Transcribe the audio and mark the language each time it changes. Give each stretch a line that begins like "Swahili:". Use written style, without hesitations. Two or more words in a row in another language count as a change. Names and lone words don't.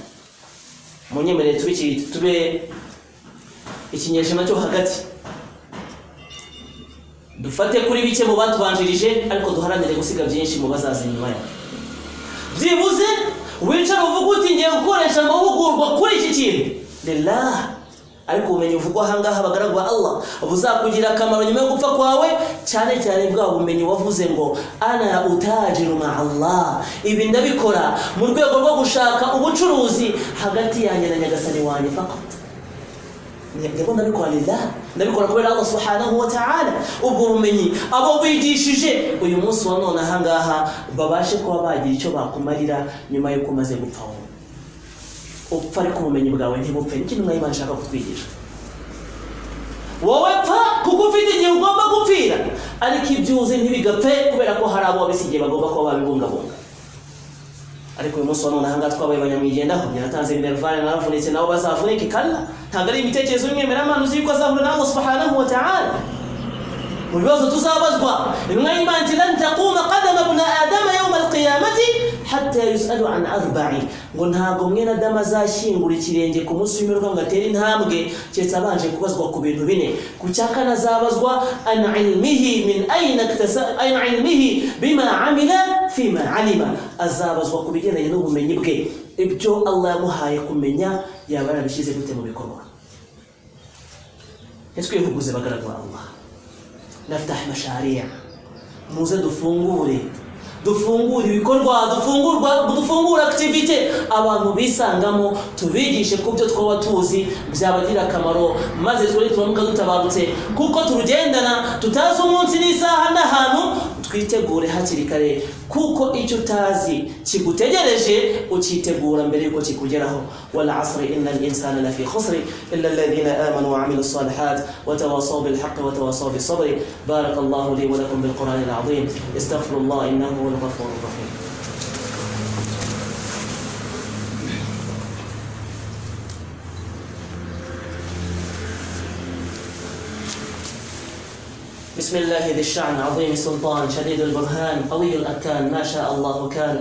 Kinyarwanda: Munyemerere tube ikinyejana cyo hagati, dufate kuri bike mu batubanjirije ariko duharanire gusiga byinshi mu bazaza nyuma yacu. Byibuze wicara uvuga uti ngiye gukoresha amahugurwa kuri iki kintu lillah, ariko ubumenyi uvugwa ahangaha abagaragu ba Allah buzakugira akamaro nyuma yo gupfa kwawe, cyane cyane bwa bumenyi wavuze ngo
Arabic: أنا أتاجر مع الله,
Kinyarwanda: ibi ndabikora mu rwego rwo gushaka ubucuruzi hagati yanjye na nyagasani wanjye fakat. Ndabona ndabikora lillah, ndabikora kubera Allah
Arabic: سبحانه وتعالى.
Kinyarwanda: Ubwo bumenyi abo bigishije uyu munsi wa none ahangaha babashe kuba bagira icyo bakumarira nyuma yo kumaze gupfa wowe. Upfa ariko ubumenyi bwawe ntibupfe. Ikintu Imana ishaka kutwigisha, wowe pfa kuko ufite igihe ugomba gupfira, ariko ibyuzi ntibigapfe kubera ko hari abo bisigiye bagomba kuba babibungabunga. Ariko uyu munsi none hanga twabaye banyamwigendaho yaratanze minervane naravunitse nabo bazavunike kalla ntabwo ari imitekerezo y'umwemera Imana uzi ko azahura na Allah
Arabic: سبحانه وتعالى.
Kinyarwanda: mu bibazo tuzabazwa intumwa y'Imana iti
Arabic: لن تقوم قدما ابن آدم يوم القيامة حتى يسأل عن أربع,
Kinyarwanda: ngo ntabwo mwene Adama azashyingura ikirenge ku munsi w'imperuka ngo atere intambwe cyetse abanje kubazwa ku bintu bine. Ku cyakana azabazwa
Arabic: عن علمه من أين اكتسب أين علمه بما عمل فيما علم,
Kinyarwanda: azabazwa ku bigendanye n'ubumenyi bwe, ibyo Allah yamuhaye kumenya yaba yarabishyize gute mu bikorwa. Twihuguze bagaragwa Allah,
Arabic: نفتح مشاريع,
Kinyarwanda: muze dufungure ibikorwa, dufungura activity abantu bisangamo, tubigishe ku byo twaba tuzi byabagira akamaro, maze twari tubamuka dutabarutse kuko turugendana tutazi umunsi n'isaha n'ahantu. Twitegure hakiri kare kuko icyo utazi kigutegereje ukitegura mbere yuko kikugeraho.
Arabic: والعصر إن الإنسان لفي خسر إلا الذين آمنوا وعملوا الصالحات وتواصوا بالحق وتواصوا بالصبر. بارك الله لي ولكم بالقرآن العظيم أستغفر الله إنه هو الغفور الرحيم. بسم الله ذي الشأن عظيم السلطان شديد البرهان قوي الأركان ما شاء الله كان.